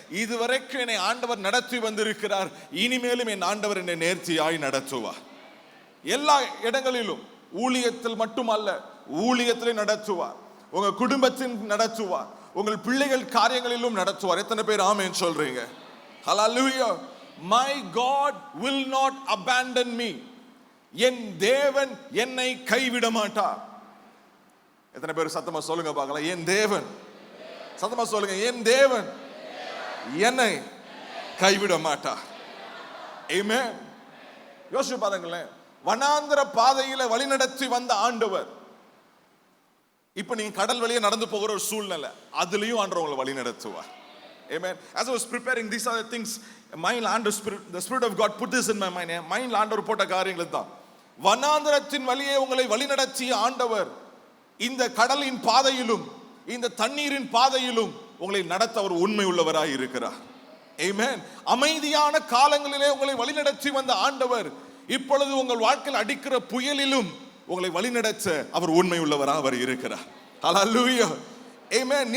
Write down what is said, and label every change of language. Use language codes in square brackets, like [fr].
[ta] இதுவரைக்கும் என்னை ஆண்டவர் நடத்தி வந்திருக்கிறார், இனிமேலும் என் ஆண்டவர் என்னை நேர்த்தியாய் நடத்துவார். எல்லா இடங்களிலும், ஊழியத்தில் மட்டுமல்ல, ஊழியத்திலே நடத்துவார், உங்க குடும்பத்தின் நடத்துவார், உங்கள் பிள்ளைகள் காரியங்களிலும் நடத்துவார். எத்தனை பேர் ஆமென் சொல்றீங்க? ஹல்லேலூயா. [en] My God will not abandon me. [ta] என் தேவன் என்னை கைவிட மாட்டார். எத்தனை பேர் சத்தமா சொல்லுங்க பார்க்கலாம், என் தேவன். சத்தமா சொல்லுங்க, என் தேவன் என்னை கைவிட மாட்டார். ஆமென். யோசிச்சு பாருங்களேன், வனாந்திர பாதையில வழிநடத்தி வந்த ஆண்டவர் இப்ப நீங்க கடல் வழியே நடந்து போகிற ஒரு சூழ்நிலை, அதுலயும் ஆண்டவர் உங்களை வழி நடத்துவார். [en] Amen. As I was preparing, these are the things mind and the spirit of God put this in my mind. [ta] Mind ஆண்டவர் போட்ட காரியங்கள் தான். வனாந்திரத்தின் வழியே உங்களை வழி நடத்திய ஆண்டவர் இந்த கடலின் பாதையிலும், இந்த தண்ணீரின் பாதையிலும் உங்களை நடத்த அவர் உண்மை உள்ளவராய் இருக்கிறார். Amen. அமைதியான காலங்களிலே உங்களை வழிநடத்தி வந்த ஆண்டவர் இப்பொழுது உங்கள் வாழ்க்கையில் அடிக்கிற புயலிலும் உங்களை வழிநடத்த அவர் உண்மை உள்ளவராக அவர் இருக்கிறார். ஹல்லேலூயா. ஆமென்.